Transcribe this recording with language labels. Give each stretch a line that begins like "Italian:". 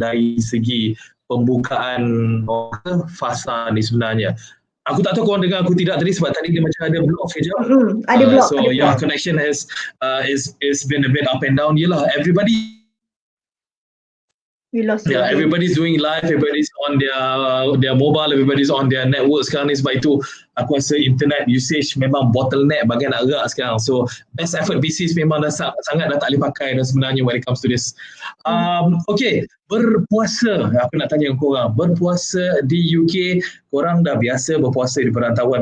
Malay: Dari segi pembukaan fasa ni sebenarnya. Aku tak tahu korang dengar aku tidak tadi sebab tadi dia macam ada block saja. Ada block.
English: So your connection has is been a bit up and down. Yelah, everybody. We lost. Yeah, everybody's doing live, everybody's on their mobile, everybody's on their network
Malay: sekarang ni. Sebab itu aku rasa internet usage memang bottleneck bagian nak gerak sekarang.
English: So best effort basis
Malay: memang dah sangat dah tak boleh pakai dah sebenarnya
English: when it comes to this.
Malay: Okay, berpuasa. Aku nak tanya korang, berpuasa di UK, korang dah biasa berpuasa di perantauan.